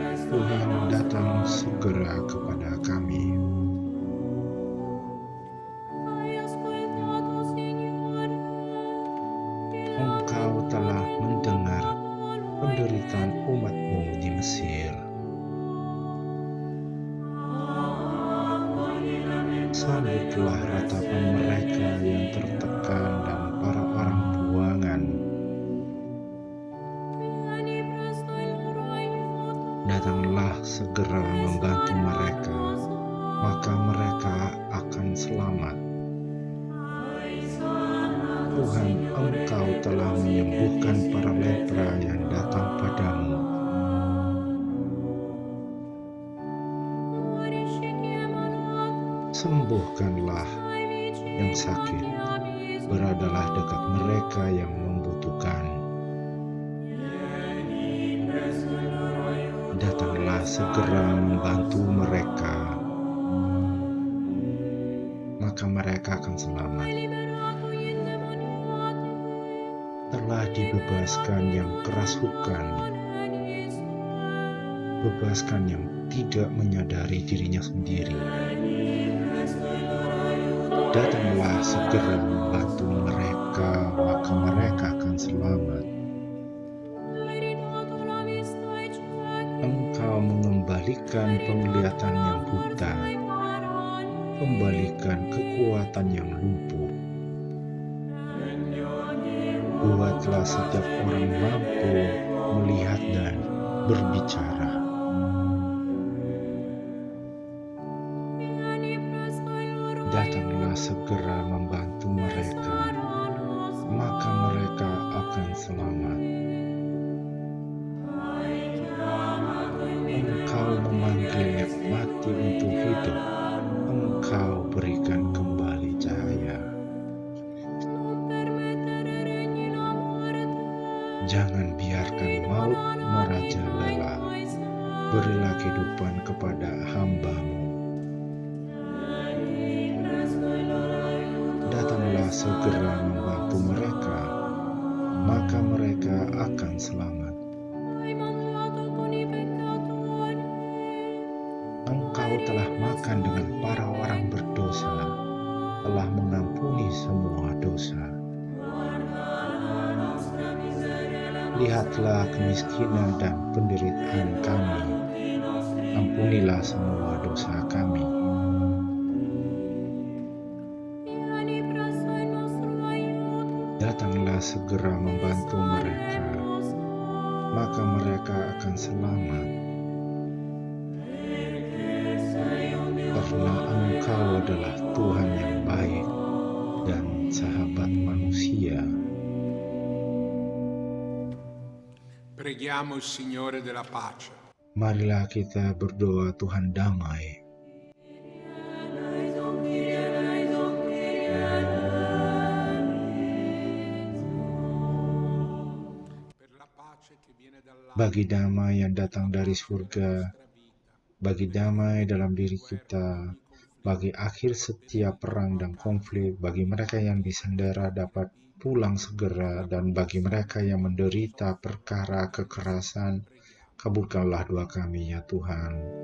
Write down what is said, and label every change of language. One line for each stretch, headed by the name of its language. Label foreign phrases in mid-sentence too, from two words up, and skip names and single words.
Indonesian: Tuhan datang segera kepada kami.
Italian: Hai ascoltato, Signore, il
Indonesian: Engkau telah mendengar
Italian: popolo
Indonesian: penderitaan umat-Mu di Mesir. Sambutlah ratapan mereka yang tertekan dan para orang buangan.
Italian: vieni presto il loro aiuto.
Indonesian: Datanglah segera membantu mereka, maka mereka akan selamat. Tuhan, Engkau telah menyembuhkan para lepra yang datang padamu.
Italian: Guarisci chi è malato,
Indonesian: Sembuhkanlah
Italian: stai vicino
Indonesian: yang
Italian: a
Indonesian: sakit,
Italian: chi ha bisogno.
Indonesian: beradalah dekat mereka yang membutuhkan. Datanglah segera membantu mereka, maka mereka akan selamat.
Italian: Hai liberato gli indemoniati,
Indonesian: Telah dibebaskan yang kerasukan, bebaskan yang tidak menyadari dirinya sendiri. Datanglah segera membantu mereka, maka mereka akan selamat.
Italian: hai ridato la vista ai ciechi,
Indonesian: Engkau mengembalikan penglihatan yang buta,
Italian: ai parali.
Indonesian: kembalikan kekuatan yang lumpuh. Buatlah setiap orang mampu melihat dan berbicara.
Italian: Vieni presto il loro
Indonesian: Datanglah segera membantu mereka, maka mereka akan selamat. Engkau memanggil yang mati untuk hidup, Engkau berikan kembali cahaya.
Italian: non permettere regni la morte.
Indonesian: Jangan biarkan maut merajalela, berilah kehidupan kepada hamba-Mu. Datanglah segera membantu mereka, maka mereka akan selamat.
Italian: Hai mangiato con i peccatori,
Indonesian: Engkau telah makan dengan para orang berdosa, telah mengampuni semua dosa. Lihatlah kemiskinan dan penderitaan kami, ampunilah semua dosa kami.
Italian: vieni presto il nostro aiuto.
Indonesian: Datanglah segera membantu mereka, maka mereka akan selamat. Karena Engkau adalah Tuhan yang baik dan sahabat manusia.
Italian: Preghiamo il Signore della pace.
Indonesian: Marilah kita berdoa Tuhan damai.
Italian: Per la pace che viene dall'alto,
Indonesian: Bagi damai yang datang dari surga, bagi damai dalam diri kita, bagi akhir setiap perang dan konflik, bagi mereka yang disandera dapat pulang segera, dan bagi mereka yang menderita perkara kekerasan, kabulkanlah doa kami ya Tuhan.